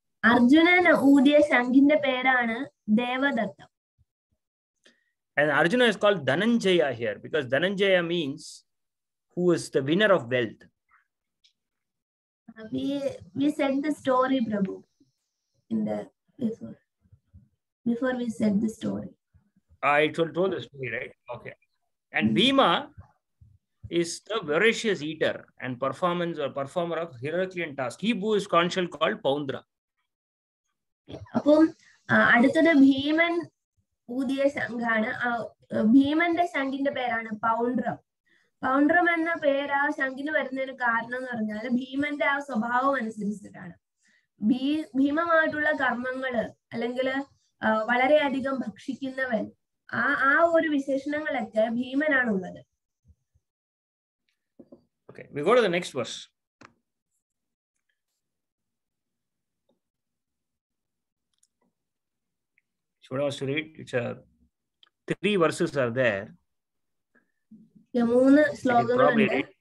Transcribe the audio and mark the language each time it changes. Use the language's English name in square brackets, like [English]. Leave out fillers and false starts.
[Malayalam] അർജുനൻ ഊതിയ ശംഖിന്റെ പേരാണ് Devadatta. [English] And Arjuna is called Dhananjaya here because Dhananjaya means who is the winner of wealth. We said the story, Prabhu, in the before we said the story. I told the story, right? Okay. And Bhima is the voracious eater and performer of Heraclean task. He blew his conch shell called Poundra. [Malayalam] അപ്പം അടുത്തത് ഭീമൻ ഊതിയ ശംഖാണ്. ഭീമന്റെ ശംഖിന്റെ പേരാണ് പൗണ്ഡ്രം. പൗണ്ഡ്രം എന്ന പേര് ആ ശംഖിന് വരുന്നതിന് കാരണം എന്ന് പറഞ്ഞാൽ ഭീമന്റെ ആ സ്വഭാവം അനുസരിച്ചിട്ടാണ്. ഭീമമായിട്ടുള്ള കർമ്മങ്ങള് അല്ലെങ്കിൽ വളരെയധികം ഭക്ഷിക്കുന്നവൻ, ആ ഒരു വിശേഷണങ്ങളൊക്കെ ഭീമനാണുള്ളത്. [English] Okay, we go to the next verse. Should I also read? It's 3 verses are there. [Malayalam] 3 ശ്ലോകങ്ങളുണ്ട്.